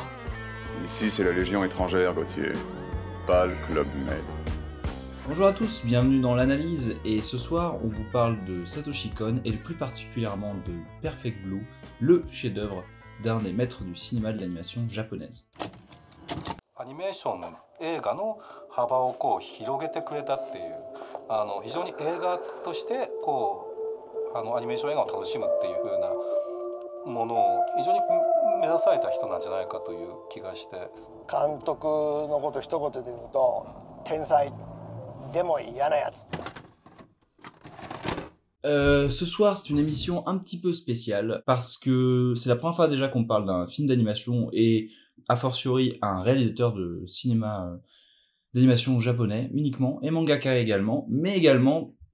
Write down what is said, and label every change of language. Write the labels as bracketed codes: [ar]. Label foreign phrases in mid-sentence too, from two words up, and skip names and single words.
[fr] Ici, c'est la Légion étrangère, Gauthier. Pas le Club Med. Bonjour à tous, bienvenue dans l'analyse, et ce soir on vous parle de Satoshi Kon et plus particulièrement de Perfect Blue, le chef-d'œuvre d'un des maîtres du cinéma de l'animation japonaise. [ja] アニメーションの映画の幅を広げてくれたっていう非常に映画としてアニメーション映画を楽しむっていう風なものを非常に目指された人なんじゃないかという気がして監督のこと一言で言うと天才でも嫌なやつ。 [fr] Ce soir, c'est une émission un petit peu spéciale parce que c'est la première fois déjà qu'on parle d'un film d'animation et a fortiori un réalisateur de cinéma d'animation japonais uniquement et mangaka également, mais également